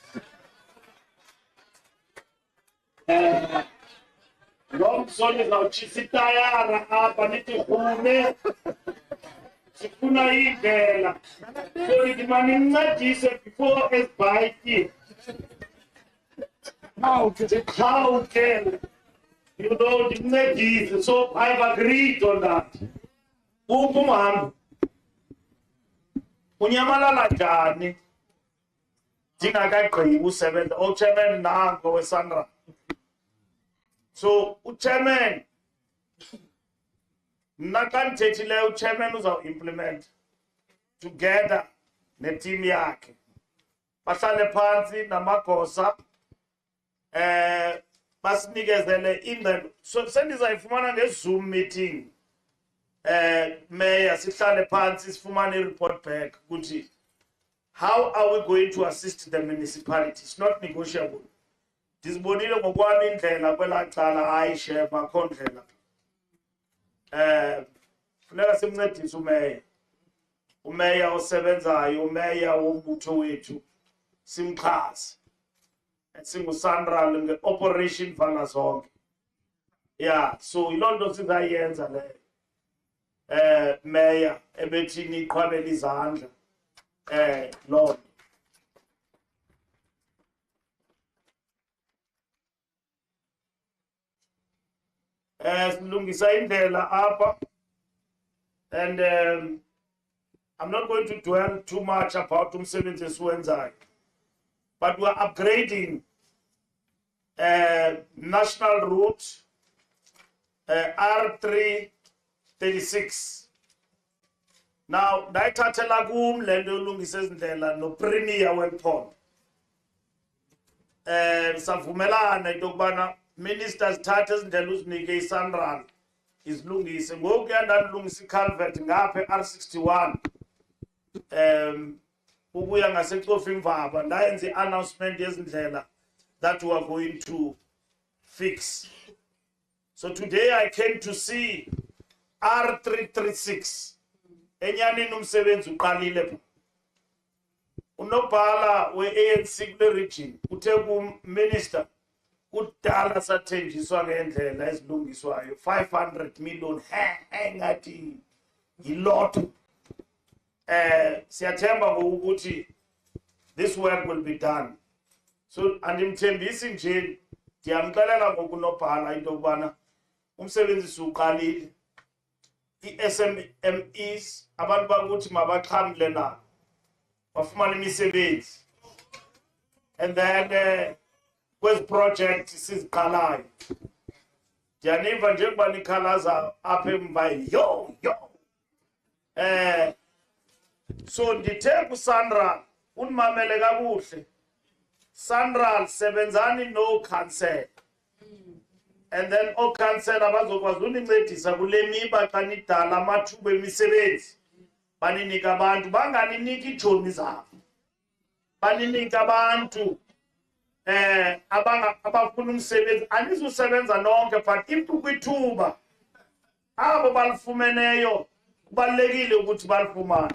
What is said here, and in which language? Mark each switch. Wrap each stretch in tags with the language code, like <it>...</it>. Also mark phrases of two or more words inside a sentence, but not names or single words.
<xh>Lomso nizawutshisa itayara apha nithi rhume sifuna indlela. So nithi manincedise before esibhayikini. Ziqhawukele.</xh> <en>You know, ndimncedise. So I've agreed on that.</en> <xh>Umhambi unyamalala njani ndingakagqibi usebenza uchairman nango weSANRAL. So uchairman mna xa ndithethileyo uchairman uzawuimplement together neteam yakhe, bahlale phantsi namagosa basinikezele ingqelo.</xh> <en>So</en> <xh>sendizayifumana ngeZoom meeting mayor, sihlale phansi sifumane i-report back ukuthi</xh> <en>how are we going to assist the municipality. It's not negotiable.</en> <xh>Ndizibonile ngokwami indlela kwelaa cala hayi chef akho ndlela. Funeka simncedise umeya osebenzayo, umeya wombutho wethu, simxhase. SANRAL nge-operation vala zonke. Yeah, so yiloo nto sizayenza leyo. Mayor ebethini iqhwabela izandla loo nto. Silungisa indlela apha,</xh> <en>and I'm not going to dwell too much about</en> <xh>umsebenzi esiwenzayo,</xh> <en>but we're upgrading national route R336. Now,</en> <xh>ndayithathela kum le nto yolungisa ezindlela no-premier wephondo. Savumelana into yokubana minister zithathe ezindlela uzinike iSANRAL izilungise. Ngoku yandandilungisa iCalvert ngapha R61 ukuya ngaseCofimvaba ndayenza i-announcement yezindlela</xh> <en>that we are going to fix. So today I came to see R336.</en> <xh>Enyanini umsebenzi uqalile pha. Unobhala we-ANC kule region uthe ku-minister kudala sathenjiswa ngendlela ezilungiswayo 500 million engathi yilotho. Siyathemba ngokuthi</xh> <en>this work will be done.</en> <xh>So andimthembisi nje, ndiyamxelela ngokunobhala into yokubana umsebenzi suqalile. I-SMEs abantu bakuthi mabaxhamle nabo bafumana imisebenzi,</xh> <en>and then</en> <xh>kwezi project siziqalayo ndiyaniva njengoba nikhalaza apha emva yo. So ndithe kuSANRAL unimamele kakuhle. SANRAL sebenzani no council,</xh> <en>and then</en> <xh>okhansela bazokwazi unincedisa kule miba xa nidala amathuba emisebenzi. Baninika abantu, banganiniki iitshomi zabo, baninika abantu abafuna umsebenzi. Anizusebenza nonke, but if kwithuba abo balifumeneyo kubalulekile ukuthi balifumane.</xh>